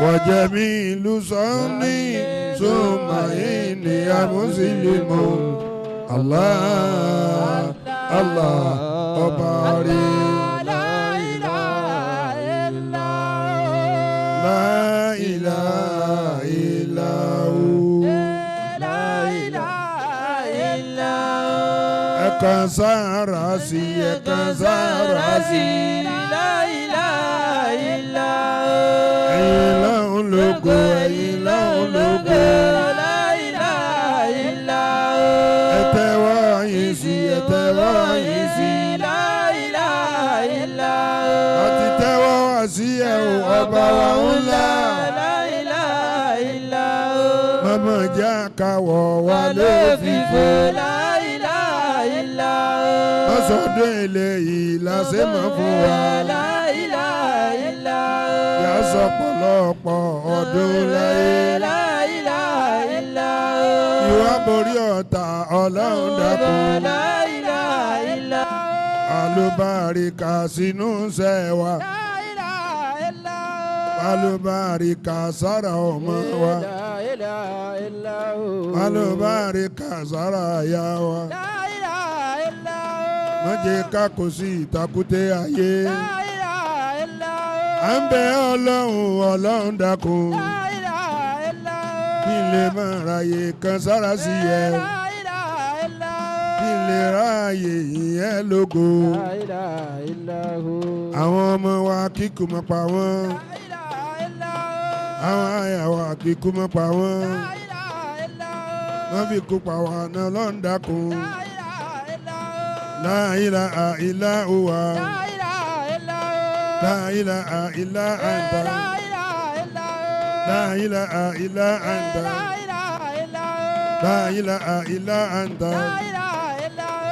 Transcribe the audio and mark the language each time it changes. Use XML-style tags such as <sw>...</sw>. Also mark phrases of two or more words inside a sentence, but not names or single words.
<ar>وجميل صني ثم إني مسلم الله الله أبارك لا إله إلا هو لا إله إلا هو لا إله إلا هو</ar> <yo>ẹ̀kan sára sí ẹ̀kan sára sí</yo> <ar>لا إله إلا هو</ar> <yo>ẹ̀yin lọ́hùn lógo ẹ̀yin lọ́hùn lógo</yo> <ar>لا إله إلا هو</ar> <yo>ẹ tẹ́wọ́ yín sí ẹ tẹ́wọ́ yín sí</yo> <ar>لا إله إلا هو</ar> <yo>àti tẹ́wọ́ wá sí ẹ ò ọba wa ńlá</yo> <ar>لا إله إلا هو</ar> <yo>mọ̀mọ́ jẹ́ àkàwọ̀ wa ló fìfò</yo> <ar>لا إله إلا هو</ar> <yo>lọ́sọ̀dún eléyìí làṣẹ mọ̀ fún wa</yo> <ar>لا إله إلا</ar> <yo>yà</yo> <ar>هو</ar> <yo>sọ pọ̀lọpọ̀ ọdún láyé</yo> <ar>لا إله إلا هو</ar> <yo>ìwà borí ọ̀tá ọlọ́run dákun</yo> <ar>لا إله إلا هو</ar> <yo>alùbáríkà sínú sẹ́wà</yo> <ar>لا إله إلا هو</ar> <yo>alùbáríkà sára ọmọ wa</yo> <ar>لا إله إلا هو</ar> <yo>alùbáríkà sára aya wa</yo> <ar>لا إله إلا هو</ar> <yo>má jẹ́ ká kó sí ìtakùté ayé</yo> <ar>لا إله إلا</ar> <yo>à ń</yo> <ar>هو</ar> <yo>bẹ ọlọ́run dákun</yo> <ar>لا إله إلا</ar> <yo>kí n lè máa ráyè kan sára sí ẹ</yo> <ar>هو لا إله إلا</ar> <yo>kí n lè ráyè ìyẹn lógo</yo> <ar>لا إله إلا هو</ar> <yo>àwọn ọmọ wa kíkú mọ́ pa wọ́n</yo> <ar>لا إله إلا هو</ar> <yo>àwọn àyà wa kíkú mọ́ pa wọ́n</yo> <ar>لا إله إلا هو</ar> <yo>wọ́n fi kú pa wọ́n náà lọ́n dákun</yo> <ar>لا إله إلا هو لا إله إلا هو لا إله إلا هو لا إله إلا أنت لا إله إلا هو لا إله إلا أنت لا إله إلا هو لا إله إلا أنت لا إله إلا هو</ar>